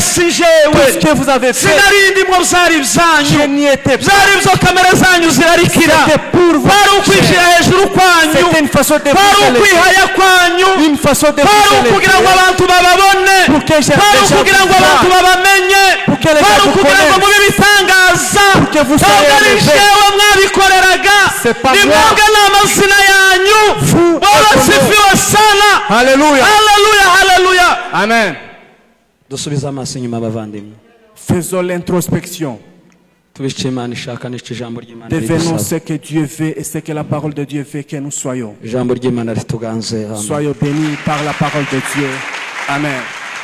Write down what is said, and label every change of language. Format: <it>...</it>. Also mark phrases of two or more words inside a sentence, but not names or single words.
<rn>si jewe, sinari ndimo byari ibyanyu, byari ibyo kamera zanyu zirarikira, bari ukwishyira hejuru kwanyu, bari ukwihaya kwanyu, bari ukugira ngo abantu bababone, bari ukugira ngo abantu babamenye, bari ukugira ngo mube bitangaza, ntabwo ari jewe mwabikoreraga, ni mwebwe n'amazina yanyu.</rn> <sw>Bwana sifiwe sana. Haleluya, haleluya, haleluya. Amen.</sw> <rn>Dusubize amaso inyuma abavandimwe.</rn> <fr>Faisons l'introspection. Devenons ce que Dieu veut et ce que la parole de Dieu veut que nous soyons. Soyons bénis par la parole de Dieu. Amen.</fr>